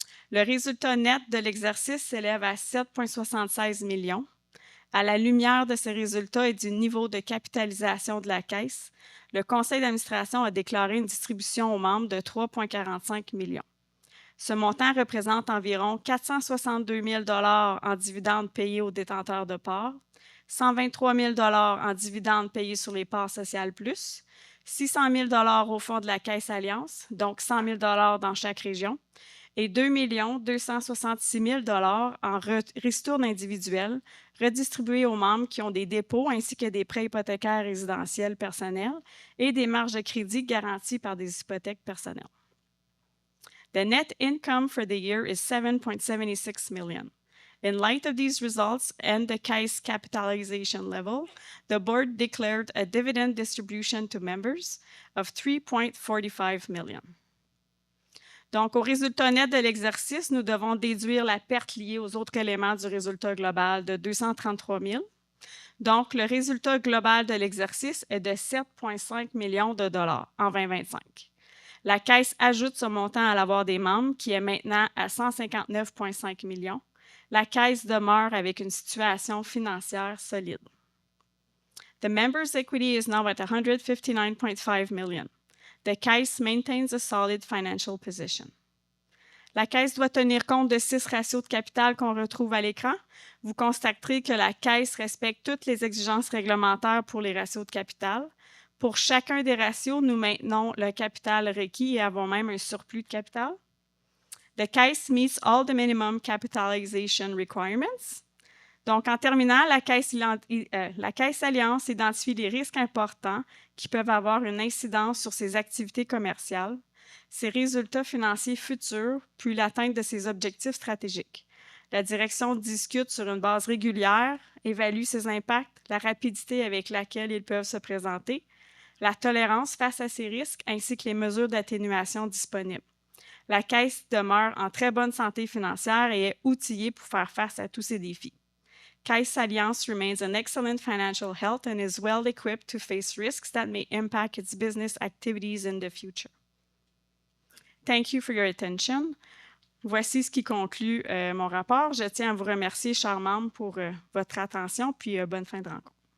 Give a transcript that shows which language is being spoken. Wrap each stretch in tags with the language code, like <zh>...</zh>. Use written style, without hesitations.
<fr>Le résultat net de l'exercice s'élève à 7,76 millions. À la lumière de ces résultats et du niveau de capitalisation de la Caisse, le Conseil d'administration a déclaré une distribution aux membres de 3,45 millions. Ce montant représente environ 462 000 en dividendes payés aux détenteurs de parts, 123 000 en dividendes payés sur les parts sociales plus, 600 000 au fonds de la Caisse Alliance, donc 100 000 dans chaque région, et 2 266 000 en ristournes individuelles redistribuées aux membres qui ont des dépôts ainsi que des prêts hypothécaires résidentiels personnels et des marges de crédit garanties par des hypothèques personnelles.</fr> <en>The net income for the year is 7.76 million. In light of these results and the Caisse capitalization level, the board declared a dividend distribution to members of 3.45 million.</en> <fr>Donc, au résultat net de l'exercice, nous devons déduire la perte liée aux autres éléments du résultat global de 233 000. Donc, le résultat global de l'exercice est de 7,5 millions de dollars en 2025. La Caisse ajoute ce montant à l'avoir des membres, qui est maintenant à 159,5 millions. La Caisse demeure avec une situation financière solide.</fr> <en>The members' equity is now at 159,5 million. The Caisse maintains a solid financial position.</en> <fr>La Caisse doit tenir compte de 6 ratios de capital qu'on retrouve à l'écran. Vous constaterez que la Caisse respecte toutes les exigences réglementaires pour les ratios de capital. Pour chacun des ratios, nous maintenons le capital requis et avons même un surplus de capital.</fr> <en>The Caisse meets all the minimum capitalization requirements.</en> <fr>Donc, en terminant, la Caisse Alliance identifie les risques importants qui peuvent avoir une incidence sur ses activités commerciales, ses résultats financiers futurs, puis l'atteinte de ses objectifs stratégiques. La direction discute sur une base régulière, évalue ses impacts, la rapidité avec laquelle ils peuvent se présenter, la tolérance face à ces risques ainsi que les mesures d'atténuation disponibles. La Caisse demeure en très bonne santé financière et est outillée pour faire face à tous ces défis.</fr> <en>Caisse Alliance remains in excellent financial health and is well equipped to face risks that may impact its business activities in the future. Thank you for your attention.</en> <fr>Voici ce qui conclut mon rapport. Je tiens à vous remercier, chers membres, pour votre attention, puis bonne fin de rencontre.</fr>